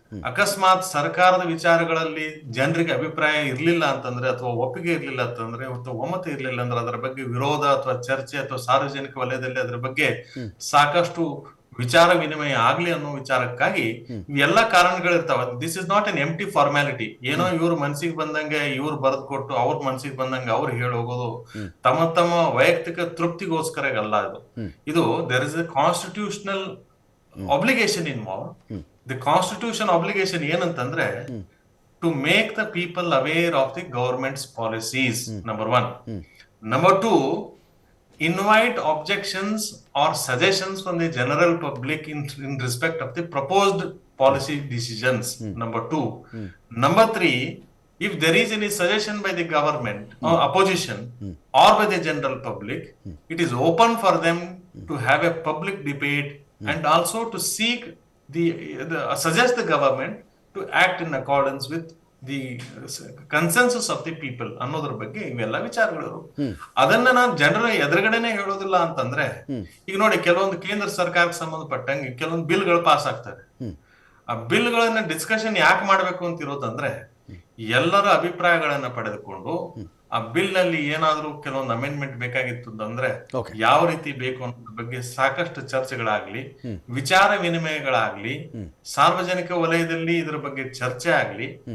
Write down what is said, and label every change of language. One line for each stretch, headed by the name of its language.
Kannada: ಅಕಸ್ಮಾತ್ ಸರ್ಕಾರದ ವಿಚಾರಗಳಲ್ಲಿ ಜನರಿಗೆ ಅಭಿಪ್ರಾಯ ಇರ್ಲಿಲ್ಲ ಅಂತಂದ್ರೆ, ಅಥವಾ ಒಪ್ಪಿಗೆ ಇರ್ಲಿಲ್ಲ ಅಂತಂದ್ರೆ, ಅಥವಾ ಒಮ್ಮತ ಇರ್ಲಿಲ್ಲ ಅಂದ್ರೆ ಅದರ ಬಗ್ಗೆ ವಿರೋಧ ಅಥವಾ ಚರ್ಚೆ ಅಥವಾ ಸಾರ್ವಜನಿಕ ವಲಯದಲ್ಲಿ ಅದರ ಬಗ್ಗೆ ಸಾಕಷ್ಟು ವಿಚಾರ ವಿನಿಮಯ ಆಗ್ಲಿ ಅನ್ನೋ ವಿಚಾರಕ್ಕಾಗಿ ಇವೆಲ್ಲ ಕಾರಣಗಳಿರ್ತಾವ.
English: This is not an empty formality.
Kannada: ಏನೋ ಇವ್ರ ಮನ್ಸಿಗೆ ಬಂದಂಗೆ ಇವ್ರು ಬರೆದು ಕೊಟ್ಟು ಅವ್ರ ಮನ್ಸಿಗೆ ಬಂದಂಗೆ ಅವ್ರು ಹೇಳಿ ಹೋಗೋದು ತಮ್ಮ ವೈಯಕ್ತಿಕ ತೃಪ್ತಿಗೋಸ್ಕರ ಅಲ್ಲ.
English: ಇದು there is a constitutional obligation involved. The constitution obligation
Kannada: ಏನಂತಂದ್ರೆ,
English: to make the people aware of the government's policies, number one. Number two, invite objections or suggestions from the general public in respect of the proposed policy decisions, number two. Number three, if there is any suggestion by the government or opposition or by the general public, it is open for them to have a public debate and also to seek suggest the government to act in accordance with the consensus of the people
Kannada: ಅನ್ನೋದ್ರ ಬಗ್ಗೆ ಇವೆಲ್ಲ ವಿಚಾರಗಳು. ಅದನ್ನ ನಾನು ಜನರ ಎದುರುಗಡೆನೆ ಹೇಳೋದಿಲ್ಲ ಅಂತಂದ್ರೆ, ಈಗ ನೋಡಿ, ಕೆಲವೊಂದು ಕೇಂದ್ರ ಸರ್ಕಾರಕ್ಕೆ ಸಂಬಂಧಪಟ್ಟಂಗೆ ಕೆಲವೊಂದು ಬಿಲ್ಗಳು ಪಾಸ್ ಆಗ್ತವೆ. ಆ ಬಿಲ್ಗಳನ್ನ ಡಿಸ್ಕಷನ್ ಯಾಕೆ ಮಾಡ್ಬೇಕು ಅಂತ ಇರೋದಂದ್ರೆ, ಎಲ್ಲರ ಅಭಿಪ್ರಾಯಗಳನ್ನ ಪಡೆದುಕೊಂಡು ಆ ಬಿಲ್ ನಲ್ಲಿ ಏನಾದ್ರೂ ಕೆಲವೊಂದು ಅಮೆಂಡ್ಮೆಂಟ್ ಬೇಕಾಗಿತ್ತು ಅಂತಂದ್ರೆ ಯಾವ ರೀತಿ ಬೇಕು ಅನ್ನೋದ್ರ ಬಗ್ಗೆ ಸಾಕಷ್ಟು ಚರ್ಚೆಗಳಾಗ್ಲಿ, ವಿಚಾರ ವಿನಿಮಯಗಳಾಗ್ಲಿ, ಸಾರ್ವಜನಿಕ ವಲಯದಲ್ಲಿ ಇದ್ರ ಬಗ್ಗೆ ಚರ್ಚೆ ಆಗ್ಲಿ,